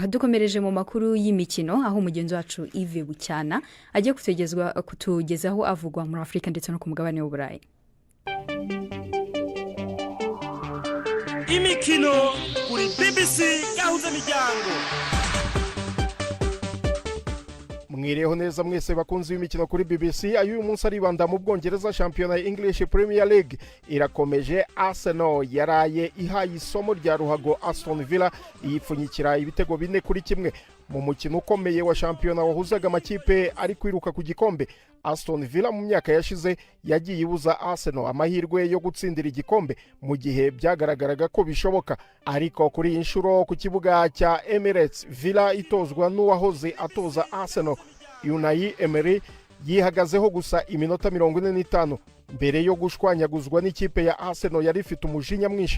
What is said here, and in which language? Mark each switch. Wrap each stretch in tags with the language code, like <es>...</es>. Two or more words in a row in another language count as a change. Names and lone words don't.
<rw>Dukomereje mu makuru y'imikino, aho umugenzi wacu Yves Bucyana agiye kutugezaho avugwa muri Afrika ndetse no ku mugabane w'Uburayi. Imikino kuri BBC gahuza miryango. Mwireho neza mwese bakunzi b'imikino kuri BBC. Uyu munsi aribanda mu Bwongereza, shampiyona ya English Premier League irakomeje. Arsenal yaraye ihaye isomo rya ruhago Aston Villa iyipfunyikira ibitego 4-1 mu mukino ukomeye wa shampiyona wahuzaga amakipe ari kwiruka ku gikombe. Aston Villa mu myaka yashize yagiye ibuza Arsenal amahirwe yo gutsindira igikombe mu gihe byagaragaraga ko bishoboka, ariko kuri inshuro ku kibuga cya Emirates Villa itozwa n'uwahoze atoza Arsenal Unai Emery yihagazeho gusa iminota 45 mbere yo gushwanyaguzwa n'ikipe ya Arsenal yari ifite umujinya mwinshi.</rw>